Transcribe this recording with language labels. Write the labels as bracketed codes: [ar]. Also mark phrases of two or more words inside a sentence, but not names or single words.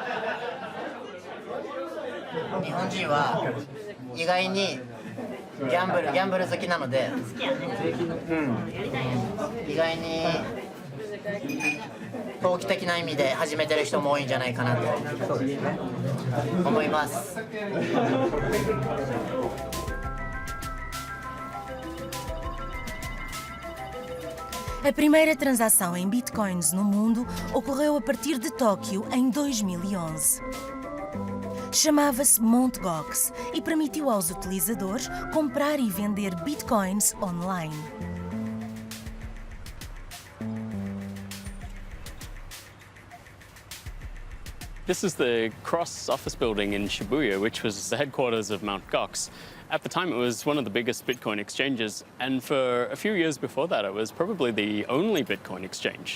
[ja] 日本人は意外にギャンブル好きなので、意外に投機的な意味で始めてる人も多いんじゃないかなと思います。 [pt] A primeira transação em bitcoins no mundo ocorreu a partir de Tóquio em 2011. Chamava-se Mt. Gox e permitiu aos utilizadores comprar e vender bitcoins online. [en] This is the Cross office building in Shibuya, which was the headquarters of Mt. Gox. At the time, it was one of the biggest Bitcoin exchanges, and for a few years before that, it was probably the only Bitcoin exchange.